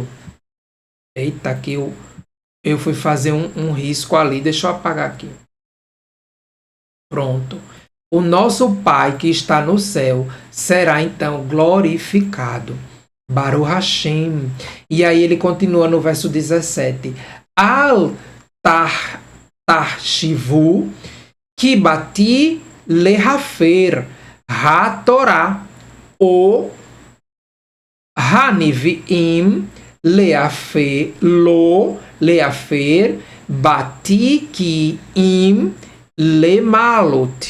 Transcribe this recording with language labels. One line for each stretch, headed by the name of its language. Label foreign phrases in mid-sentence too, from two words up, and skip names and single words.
Portuguese: Eita, que eu fui fazer um risco ali, deixa eu apagar aqui. Pronto. O nosso Pai que está no céu será então glorificado.
Hebrew: ברוך השם.
Portuguese: E aí ele continua no verso 17.
Hebrew: אל תחשבו כי באתי להפר התורה או הנביאים לא להפר באתי כי אם למלא.